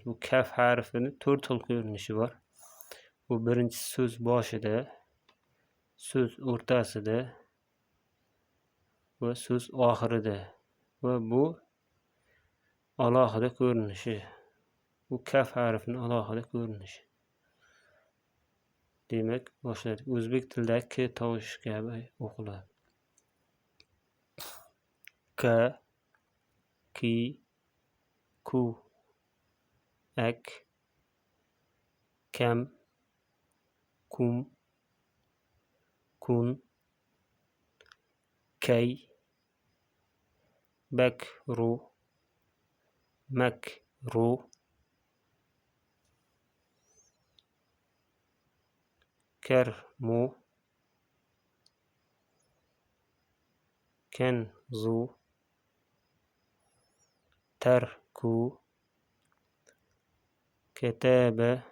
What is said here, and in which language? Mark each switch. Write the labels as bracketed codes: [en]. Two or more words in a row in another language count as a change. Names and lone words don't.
[uz] Bu kaf harfining 4 xil ko'rinishi bor. Bu birinchisi so'z boshida, so'z o'rtasida va so'z oxirida. Va bu alohida ko'rinishi. Bu kaf harfining alohida ko'rinishi. Demak, boshladik. O'zbek tilidagi k tovushi kabi o'qiladi. [ar] كَ، كِ، كُ، أَكْ, كَمْ، كُمْ، كُنْ، كَيْ، بَكْرُ, مَكْرُ، كَرْمُ، كَنْزُ، تَرْكُ، كَتَبَ.